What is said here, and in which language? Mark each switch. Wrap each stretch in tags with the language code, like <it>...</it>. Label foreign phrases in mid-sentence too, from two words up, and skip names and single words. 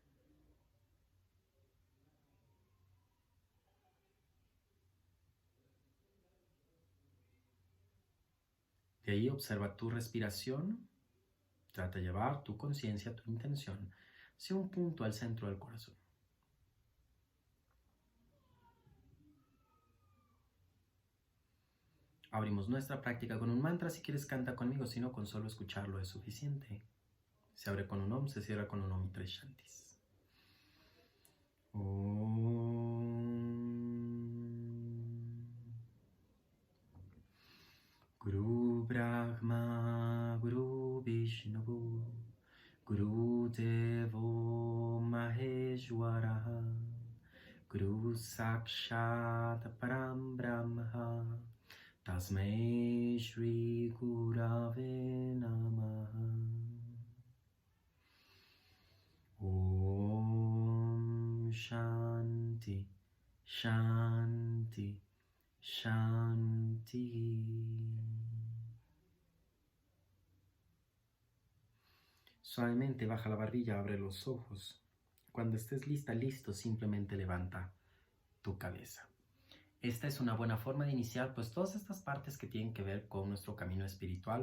<es>De ahí observa tu respiración, trata de llevar tu conciencia, tu intención hacia un punto al centro del corazón. Abrimos nuestra práctica con un mantra. Si quieres, canta conmigo, si no, con solo escucharlo es suficiente. Se abre con un Om, se cierra con un Om y tres Shantis.</es> <sa>Guru Brahma Guru Vishnu Guru Devo Maheshwara Guru Sakshat Param Brahma Tasmai Shri Gurave Namaha. Om Shanti Shanti Shanti.</sa> <es>Suavemente baja la barbilla, abre los ojos. Cuando estés lista, listo, simplemente levanta tu cabeza. Esta es una buena forma de iniciar pues todas estas partes que tienen que ver con nuestro camino espiritual.</es>